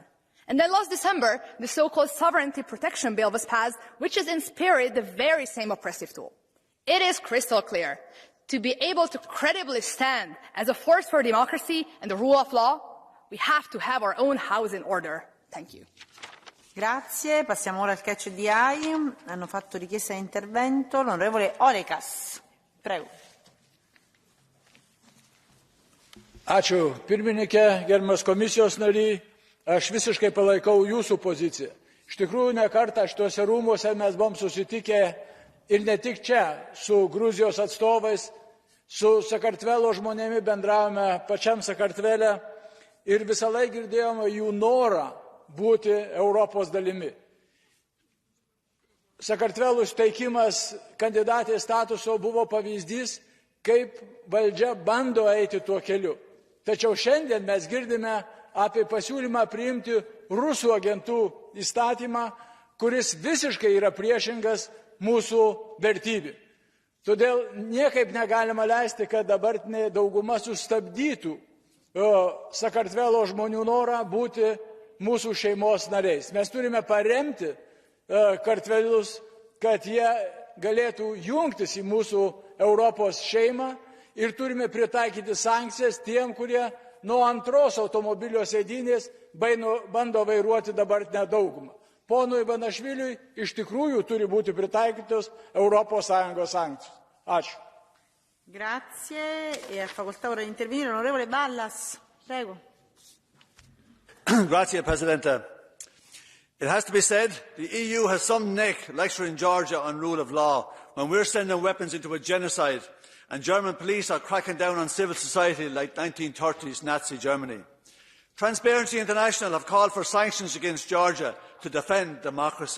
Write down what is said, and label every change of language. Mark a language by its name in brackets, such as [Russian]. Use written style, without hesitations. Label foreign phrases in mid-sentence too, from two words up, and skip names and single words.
[English] And then last December, the so-called Sovereignty Protection Bill was passed, which is in spirit the very same oppressive tool. It is crystal clear. To be able to credibly stand as a force for democracy and the rule of law, we have to have our own house in order. Thank you. [Italian] Grazie. Passiamo ora al [English] catch the eye. [Italian] Hanno fatto richiesta di intervento l'onorevole Olekas. Prego. [Lithuanian] Ačiū pirmininkė, gerbiamas komisijos nariai. Aš visiškai palaikau jūsų poziciją. Iš tikrųjų, ne kartą šituose rūmuose mes buvom susitikę ir ne tik čia, su Gruzijos atstovais, su Sakartvelo žmonėmis bendravome pačiam Sakartvele ir visą laiką girdėjome jų norą būti Europos dalimi. Sakartvelo suteikimas kandidatės statuso buvo pavyzdys, kaip valdžia bando eiti tuo keliu. Tačiau šiandien mes girdime apie pasiūlymą priimti rusų agentų įstatymą, kuris visiškai yra priešingas mūsų vertybių. Todėl niekaip negalima leisti, kad dabartinė dauguma sustabdytų Sakartvelo žmonių norą būti mūsų šeimos nariais. Mes turime paremti kartvelus, kad jie galėtų jungtis į mūsų Europos šeimą ir turime pritaikyti sankcijas tiem, kurie nuo antros automobilio sėdynės bando vairuoti dabartinę daugumą. Ponui Ivanašviliui iš tikrųjų turi būti pritaikytos Europos Sąjungos sankcijos. Ačiū. [Italian] Grazie. E a facoltà ora di intervenire l'onorevole Ballas. Prego. Grazie, Presidente. [English] It has to be said, the EU has some neck lecturing Georgia on rule of law when we're sending weapons into a genocide and German police are cracking down on civil society like 1930s Nazi Germany. Transparency International have called for sanctions against Georgia to defend democracy.